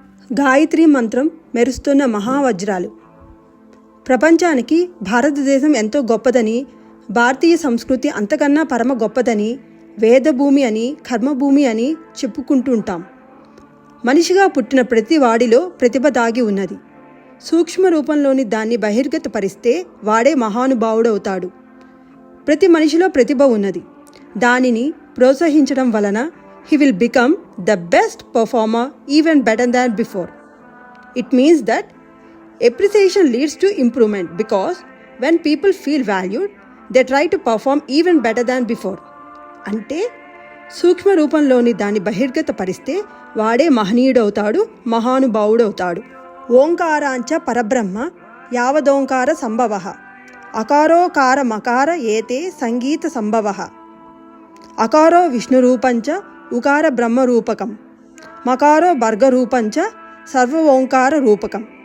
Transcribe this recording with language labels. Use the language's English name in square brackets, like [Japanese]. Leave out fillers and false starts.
[Telugu] గాయత్రి మంత్రం మెరుస్తున్న మహావజ్రాలు. ప్రపంచానికి భారతదేశం ఎంతో గొప్పదని, భారతీయ సంస్కృతి అంతకన్నా పరమ గొప్పదని, వేదభూమి అని, కర్మభూమి అని చెప్పుకుంటుంటాం. మనిషిగా పుట్టిన ప్రతి వాడిలో ప్రతిభ దాగి ఉన్నది. సూక్ష్మ రూపంలోని దాన్ని బహిర్గతపరిస్తే వాడే మహానుభావుడవుతాడు. ప్రతి మనిషిలో ప్రతిభ ఉన్నది. దానిని ప్రోత్సహించడం వలన [English] he will become the best performer, even better than before. It means that appreciation leads to improvement, because when people feel valued, they try to perform even better than before. [Telugu] అంటే సూక్ష్మ రూపంలోని దాన్ని బహిర్గతపరిస్తే వాడే మహనీయుడవుతాడు, మహానుభావుడవుతాడు. [Sanskrit] ఓంకారాంచ పరబ్రహ్మ యావదోంకార సంభవః అకారోకార మకార ఏతే సంగీత సంభవః అకారో విష్ణురూపంచ ఉకార బ్రహ్మరూపకం మకారో భర్గరూపంచ సర్వ ఓంకార రూపకం.